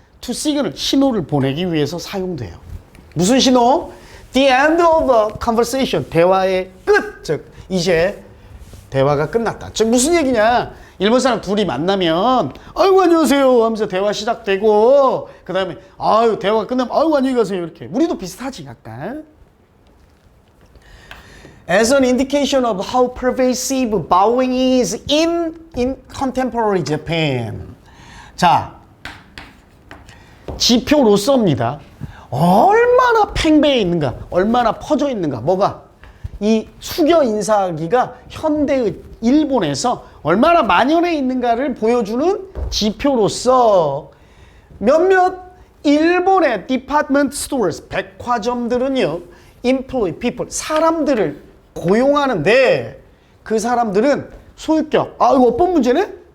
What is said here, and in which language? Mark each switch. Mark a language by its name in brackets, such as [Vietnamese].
[English] to signal, [Korean] 신호를 보내기 위해서 사용돼요. 무슨 신호? [English] the end of a conversation, [Korean] 대화의 끝. 즉 이제 대화가 끝났다. 즉 무슨 얘기냐? 일본 사람 둘이 만나면 아이고 안녕하세요 하면서 대화 시작되고 그 다음에 아유 대화가 끝나면 아이고 안녕히 가세요 이렇게. 우리도 비슷하지 약간. [English] As an indication of how pervasive bowing is in contemporary Japan. [Korean] 자, 지표로서입니다. 얼마나 팽배해 있는가, 얼마나 퍼져 있는가. 뭐가? 이 숙여 인사하기가 현대의 일본에서 얼마나 만연해 있는가를 보여주는 지표로서 몇몇 일본의 디파트먼트 스토어스, 백화점들은요, [English] employ people, [Korean] 사람들을 고용하는데 그 사람들은 소유격, 이거 어법 문제네?